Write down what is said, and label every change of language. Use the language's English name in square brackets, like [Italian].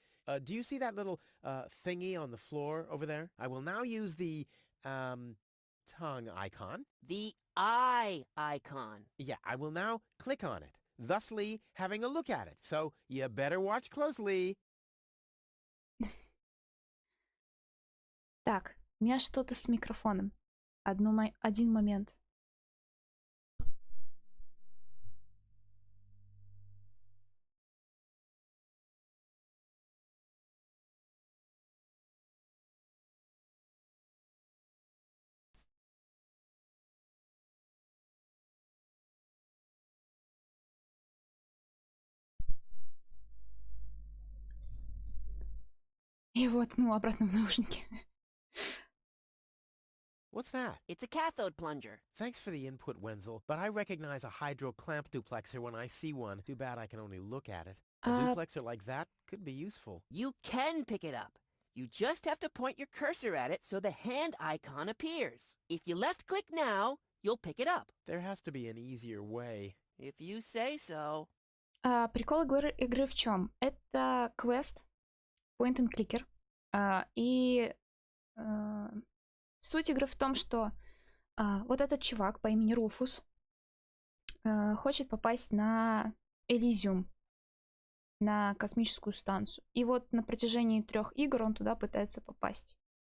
[English] Do you see that little thingy on the floor over there? I will now use the tongue icon. The eye icon. Yeah, I will now click on it, thusly having a look at it. So you better watch closely. [Russian] Так, у меня что-то с микрофоном. Один момент. И его воткнула обратно в наушники. [English] What's that? It's a cathode plunger. Thanks for the input, Wenzel, but I recognize a hydro clamp duplexer when I see one. Too bad I can only look at it. A duplexer like that could be useful. You can pick it up. You just have to point your cursor at it so the hand icon appears. If you left-click now, you'll pick it up. There has to be an easier way. If you say so. [Russian] Прикол игры в чем? Это квест, point and clicker. И суть игры в том, что вот этот чувак по имени Руфус хочет попасть на Элизиум, на космическую станцию. И вот на протяжении 3 игр он туда пытается попасть.